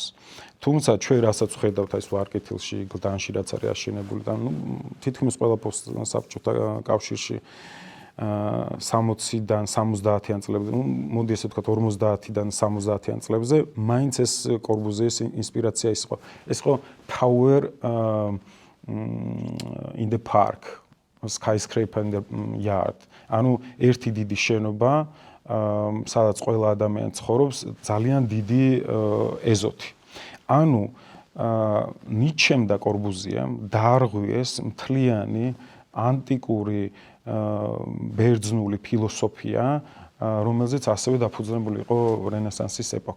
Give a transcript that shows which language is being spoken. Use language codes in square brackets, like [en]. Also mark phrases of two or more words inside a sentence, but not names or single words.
[ka] თუმცა ჩვენ რასაც ვხედავთ აი ვარკეთილში, გლდანში რაც არის აშენებული და თითქმის ყველა საბჭოთა კავშირში 60-დან 70-იან წლებზე, მოდი ესე ვთქვათ 50-დან 70-იან წლებზე, მაინც ეს კორბუზიეს ინსპირაცია ის იყო. ეს იყო [en] power in the park, skyscraper in the yard. [ka] ანუ ერთი დიდი შენობა, სადაც ყველა ადამიანი ცხოვრობს, ძალიან დიდი ეზოთი. ანუ ნიჩემ და კორბუზიემ დაარღვიეს მთლიანი ანტიკური ბერძნული ფილოსოფია, რომელზეც ასევე დაფუძნებული იყო რენესანსის ეპოქა.